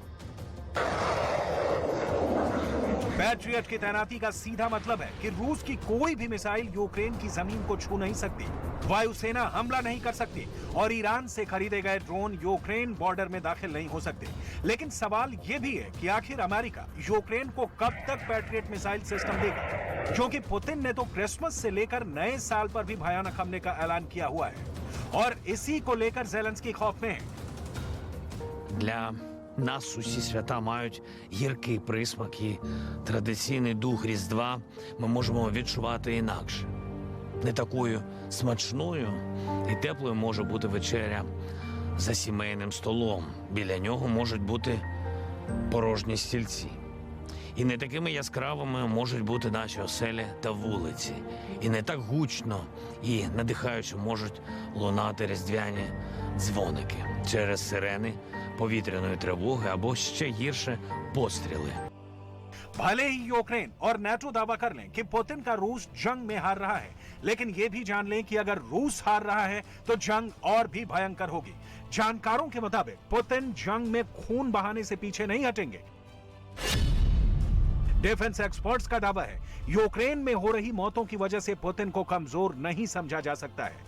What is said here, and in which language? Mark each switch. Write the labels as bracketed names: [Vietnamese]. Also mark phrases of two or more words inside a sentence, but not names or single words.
[Hindi] पैट्रियट की तैनाती का सीधा मतलब है कि रूस की कोई भी मिसाइल यूक्रेन की जमीन को छू नहीं सकती, वायुसेना हमला नहीं कर सकती और ईरान से खरीदे गए ड्रोन यूक्रेन बॉर्डर में दाखिल नहीं हो सकते। लेकिन सवाल यह भी है कि आखिर अमेरिका यूक्रेन को कब तक पैट्रियट [English] missile system [Hindi] देगा, क्योंकि पुतिन ने तो क्रिसमस से लेकर नए साल पर भी भयानक हमले का ऐलान किया हुआ है और इसी को लेकर ज़ेलेंस्की खौफ में है। [Ukrainian] Для нас усі свята мають гіркий присмак і традиційний дух Різдва ми можемо відчувати інакше. Не такою смачною і теплою може бути вечеря за сімейним столом. Біля нього можуть бути порожні стільці. І не такими яскравими можуть бути наші оселі та вулиці. І не так гучно і надихаюче можуть лунати різдвяні дзвоники через сирени повітряної тривоги або ще гірше постріли. [Hindi] भले ही यूक्रेन और नाटो दावा कर लें कि पुतिन का रूस जंग में हार रहा है, लेकिन ये भी जान लें कि अगर रूस हार रहा है तो जंग और भी भयंकर होगी। जानकारों के मुताबिक पुतिन जंग में खून बहाने से पीछे नहीं हटेंगे। [English] defense experts [Hindi] का दावा है यूक्रेन में हो रही मौतों की वजह से पुतिन को कमजोर नहीं समझा जा सकता है।